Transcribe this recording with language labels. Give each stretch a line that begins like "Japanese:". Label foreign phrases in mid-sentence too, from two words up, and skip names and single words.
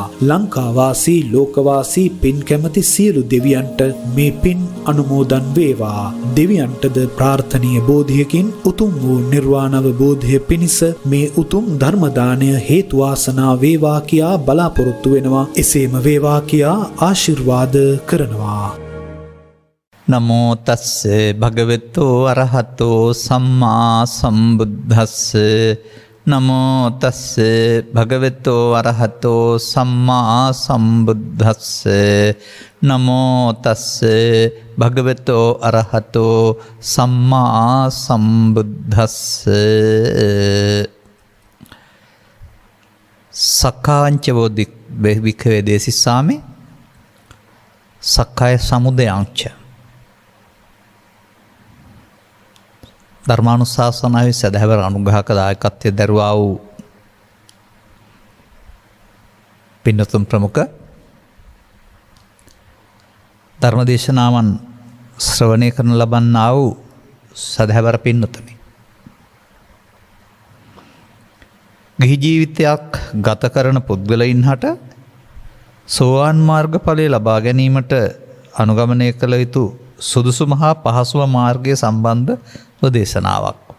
Sinhala: ලංකාවාසී ලෝකවාසී පින් කැමති සියලු දෙවියන්ට මේ පින් අනුමෝදන් වේවා. දෙවියන්ටද ප්‍රාර්ථනීය බෝධියකින් උතුම් වූ නිර්වාණ අවබෝධය පිණිස මේ උතුම් ධර්ම දාණය හේතු වාසනා වේවා කියා බලාපොරොත්තු වෙනවා. එසේම වේවා කියා ආශිර්වාද කරනවා.
Pali: නමෝ තස්ස භගවතු අරහතෝ සම්මා සම්බුද්දස්ස නමෝ තස්ස භගවතු අරහතෝ සම්මා සම්බුද්දස්ස නමෝ තස්ස භගවතු අරහතෝ සම්මා සම්බුද්දස්ස සක්කාංචවෝ වික්ඛවේ දේසිස්සාමි සක්කාය සමුදයංච
Sinhala: ධර්මානුශාසනාවේ සදහැවර අනුග්‍රහක දායකත්වයේ දරුවා වූ පින්නතුන් ප්‍රමුඛ ධර්මදේශනාවන් ශ්‍රවණය කරන ලබන්නා වූ සදහැවර පින්නතුනි, ගිහි ජීවිතයක් ගත කරන පුද්ගලයින් හට සෝවාන් මාර්ගඵලය ලබා ගැනීමට අනුගමනය කළ යුතු සුදුසු මහා පහසුව මාර්ගය සම්බන්ධ දේශනාවක්.